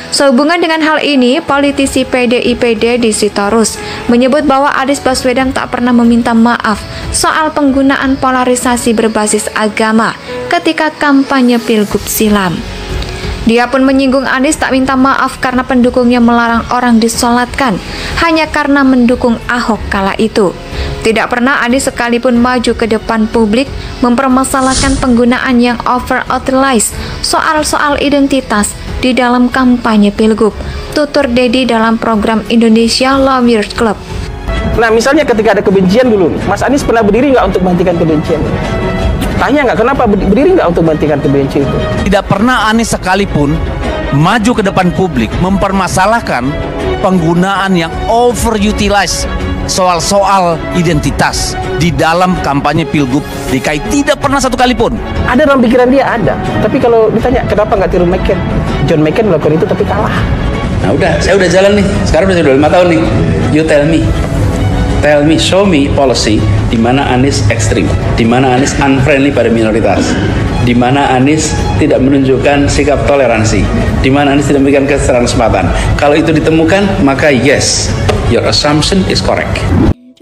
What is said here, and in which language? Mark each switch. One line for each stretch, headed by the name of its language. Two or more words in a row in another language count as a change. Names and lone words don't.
Indonesian: Sehubungan dengan hal ini, politisi PDIP Deddy Sitorus menyebut bahwa Anies Baswedan tak pernah meminta maaf soal penggunaan polarisasi berbasis agama ketika kampanye Pilgub silam. Dia pun menyinggung Anies tak minta maaf karena pendukungnya melarang orang disolatkan hanya karena mendukung Ahok kala itu. Tidak pernah Anies sekalipun maju ke depan publik mempermasalahkan penggunaan yang over-utilized soal-soal identitas di dalam kampanye Pilgub, tutur Deddy dalam program Indonesia Lawyers Club. Nah, misalnya ketika ada kebencian dulu, Mas Anies pernah berdiri nggak untuk menghentikan kebencian? Tanya nggak, kenapa berdiri nggak untuk menghentikan kebencian itu? Tidak pernah Anies sekalipun maju ke depan publik mempermasalahkan penggunaan yang overutilized soal-soal identitas di dalam kampanye Pilgub DKI. Tidak pernah satu kali pun. Ada dalam pikiran dia, ada. Tapi kalau ditanya kenapa nggak tiru McCain, John McCain melakukan itu tapi kalah. Nah saya udah jalan nih, sekarang udah 5 tahun nih.
English: You tell me, show me policy
Indonesian: di mana Anies ekstrim, di mana Anies unfriendly pada minoritas, di mana Anies tidak menunjukkan sikap toleransi, di mana Anies tidak memberikan kesempatan. Kalau itu ditemukan, maka
English: yes, your assumption is correct.